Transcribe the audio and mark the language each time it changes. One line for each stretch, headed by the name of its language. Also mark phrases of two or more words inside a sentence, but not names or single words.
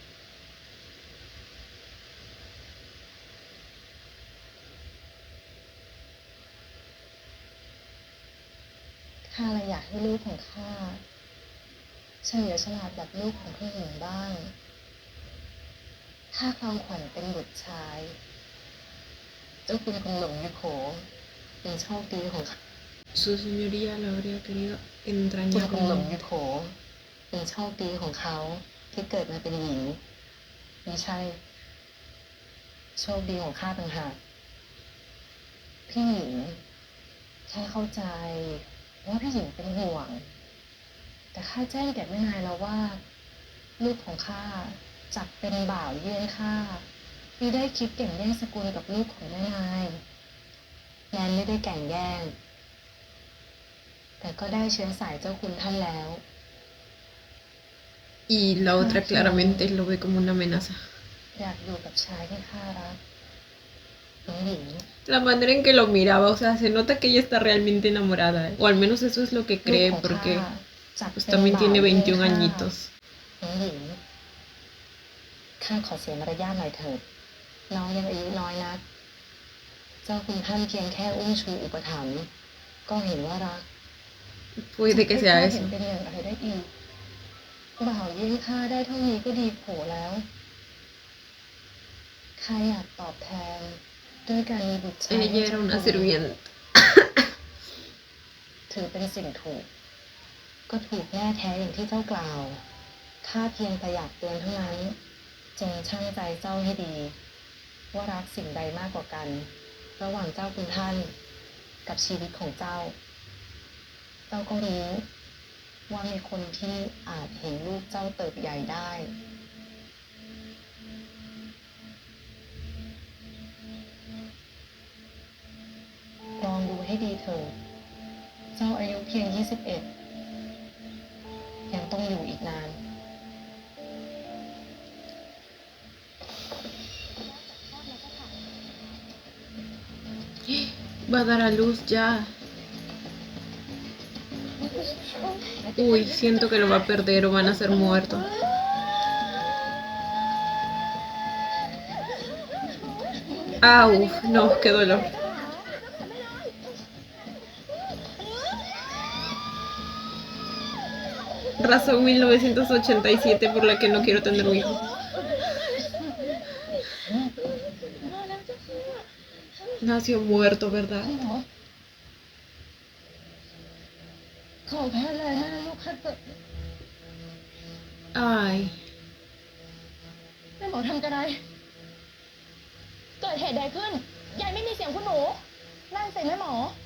Thai: ข้าเลยอยากให้ลูกของข้าเฉลียวฉลาดแบบลูกของผู้หญิงบ้าง ถ้าคลองขวัญเป็นบุตรชาย เจ้าคุณคงหลงอยู่โขเป็นโชคดีของข้า
Spanish: Su señoría lo habría querido
Thai: คุณ
Spanish: entrañar
Thai: คงหลง
Spanish: como
Thai: อยู่โขเป็นโชคดีของเขาที่เกิดมาเป็นหญิงไม่ใช่ โชคดีของข้า ต่างหากพี่หญิงแค่เข้าใจว่าพี่หญิงเป็นห่วง แต่ข้าแจ้งแก่แม่นายแล้วว่า ลูกของข้าจักเป็นบ่าวเยี่ยงข้ามิได้คิดแก่งแย่งสกุลกับลูกของแม่นายแม้นไม่ได้แก่งแย่ง แต่ก็ได้เชื้อสายเจ้าคุณท่านแล้ว
Spanish: y la otra claramente lo ve como una amenaza.
Thai: อยากอยู่กับชายที่ข้ารักน้องหญิง
Spanish: La manera en que lo miraba, o sea, se nota que ella está realmente enamorada, o al menos eso es lo que
Thai: ลูก
Spanish: cree
Thai: ของ
Spanish: porque
Thai: ข้าจัก
Spanish: pues
Thai: เป็น
Spanish: también
Thai: บ่าว
Spanish: tiene
Thai: เยี่ยง
Spanish: 21
Thai: ข้า
Spanish: añitos.
Thai: น้องหญิงข้าขอเสียมารยาทหน่อยเถิด น้องยังอายุน้อยนัก เจ้าคุณท่านเพียงแค่อุ้มชูอุปถัมภ์ก็เห็นว่ารัก
Spanish: Puede que
Thai: จะ
Spanish: sea
Thai: ให้ข้าเห็น
Spanish: eso.
Thai: เป็นอย่างไรได้อีกบ่าวเยี่ยงข้าได้เท่านี้ก็ดีโผแล้วข้าอยากตอบแทนด้วยการมีบุตรชาย
Spanish: Ella era una sirvienta.
Thai: ถือเป็นสิ่งถูก ก็ถูกแน่แท้อย่างที่เจ้ากล่าวข้าเพียงแต่อยากเตือนเท่านั้น จงชั่งใจเจ้าให้ดี ว่ารักสิ่งใดมากกว่ากัน ระหว่างเจ้าคุณท่านกับชีวิตของเจ้า เจ้าก็รู้ว่ามีคนที่อาจเห็นลูกเจ้าเติบใหญ่ได้ ลองดูให้ดีเถิดเจ้าอายุเพียง 21 ยังต้องอยู่อีกนาน
Spanish: Va a dar a luz ya. Uy, siento que lo va a perder o van a ser muertos. Ah, uf, no, qué dolor. Razón 1987 por la que no quiero tener un hijo. Nació muerto, ¿verdad?
Thai: ขอแพ้เลยนะลูกข้าเกิด
Spanish: Ay,
Thai: แม่หมอทำกระไรเกิดเหตุใดขึ้น ยายไม่มีเสียงคุณหนู นั่นสิแม่หมอ